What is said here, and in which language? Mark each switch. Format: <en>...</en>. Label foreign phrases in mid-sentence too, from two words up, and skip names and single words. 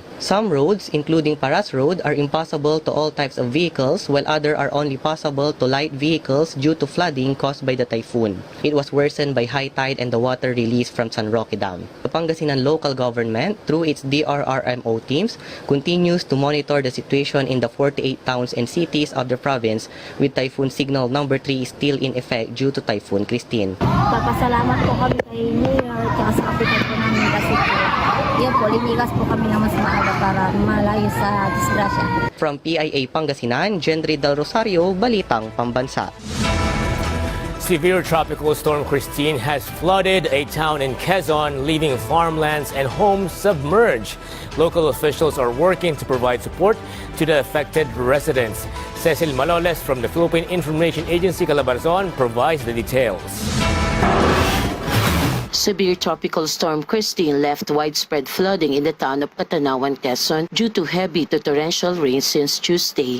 <en>Some roads, including Paras Road, are impassable to all types of vehicles, while others are only passable to light vehicles due to flooding caused by the typhoon. It was worsened by high tide and the water released from San Roque Dam. The Pangasinan local government, through its DRRMO teams, continues to monitor the situation in the 48 towns and cities of the province, with Typhoon Signal number 3 still in effect due to Typhoon Kristine.</en> <tl>Papasalamat po kami kay Mayor at sa kapitan po namin kasi po. Yun po, limigas po kami na mas maaga para malayo sa disgrasya.</tl> <en>From PIA Pangasinan, Jenry Del Rosario, Balitang, Pambansa. Severe tropical storm Kristine has flooded a town in Quezon, leaving farmlands and homes submerged. Local officials are working to provide support to the affected residents. Cecil Maloles from the Philippine Information Agency Calabarzon provides the details. Severe tropical storm Kristine left widespread flooding in the town of Catanawan, Quezon due to heavy to torrential rain since Tuesday.</en>